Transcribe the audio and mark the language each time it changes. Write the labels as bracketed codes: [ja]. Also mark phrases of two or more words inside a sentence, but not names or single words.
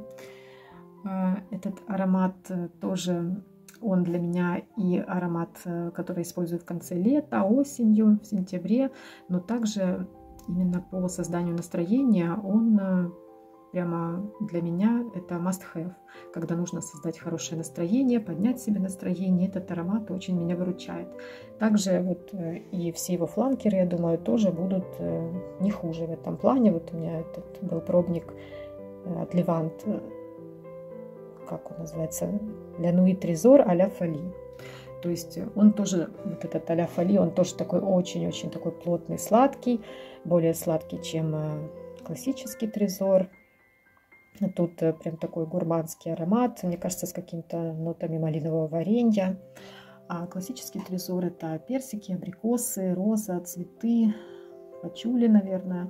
[ru] Этот аромат тоже... Он для меня и аромат, который использую в конце лета, осенью, в сентябре, но также именно по созданию настроения он прямо для меня это must-have. Когда нужно создать хорошее настроение, поднять себе настроение, этот аромат очень меня выручает. Также вот и все его фланкеры, я думаю, тоже будут не хуже в этом плане. Вот у меня этот был пробник от Левант, как он называется, La Nuit Trésor à la Folie. То есть он тоже, вот этот à la Folie, он тоже такой очень-очень такой плотный, сладкий, более сладкий, чем классический Трезор. Тут прям такой гурманский аромат, мне кажется, с какими-то нотами малинового варенья. А классический Трезор — это персики, абрикосы, роза, цветы, пачули, наверное.